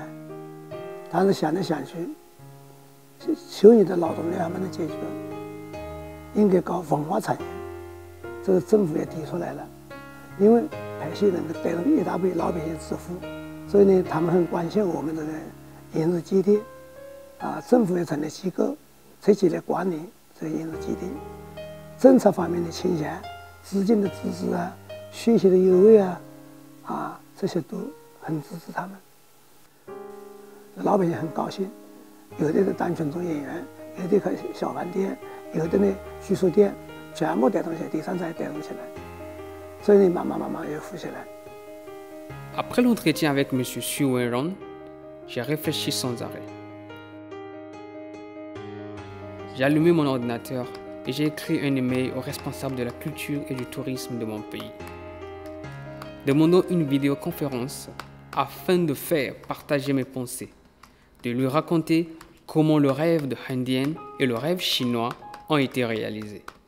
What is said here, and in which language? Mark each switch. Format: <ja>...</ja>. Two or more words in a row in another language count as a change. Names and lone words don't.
<zh>但是想来想去，就业的劳动力还没能解决，应该搞文化产业，这个政府也提出来了，因为拍戏能够带动一大批老百姓致富，所以呢，他们很关心我们这个影视基地，政府也成立机构，积极来管理这个影视基地，政策方面的倾斜、资金的支持啊、学习的优惠啊，这些都很支持他们。老百姓很高兴，有的是当群众演员，有的开小饭店，有的呢居宿店，全部带动起来，第三产业带动起来，所以呢，慢慢又富起来。</zh> <fr>Après l'entretien avec M. Xu Wenrong, j'ai réfléchi sans arrêt. J'ai allumé mon ordinateur et j'ai écrit un email au responsable de la culture et du tourisme de mon pays, demandant une vidéoconférence afin de faire partager mes pensées, de lui raconter comment le rêve de Handian et le rêve chinois ont été réalisés.</fr>